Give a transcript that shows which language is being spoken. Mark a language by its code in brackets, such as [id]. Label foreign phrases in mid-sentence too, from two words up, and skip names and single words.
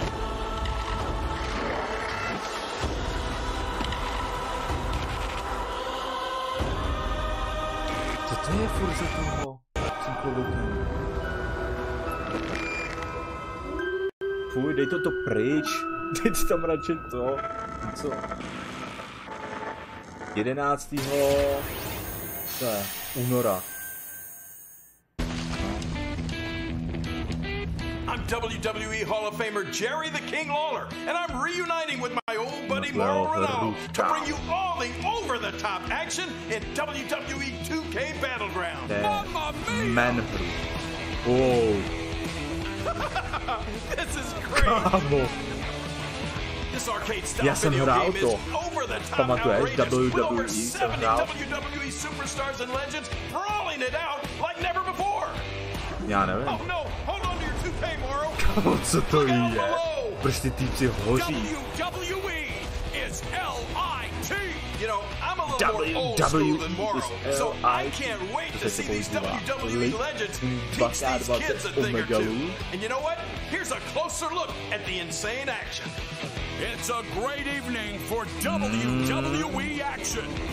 [cs] Co to je furt za toho? Jsem kloboukem. Fuj, dej to pryč. Dejte tam radši to. Co? 11. února. [en] I'm WWE Hall of Famer Jerry the King Lawler, and I'm reuniting with my old buddy Mauro Ranallo to bring you all the over-the-top action in WWE 2K Battleground. [it] Mamma mia! [en] Oh. This is great! This arcade-style video game is over-the-top outrageous with over 70 WWE superstars and legends brawling it out like never before. [cs] Já nevím. [en] Oh no, hold on to your toupee, Mauro. [cs] Kámo, co to je? Proč ty týpci hoří? [en] WWE is L-I-T. You know, I'm a little more old school than Mauro, so I can't wait to see these WWE legends teach these kids a thing or two. And you know what? Here's a closer look at the insane action. It's a great evening for WWE action.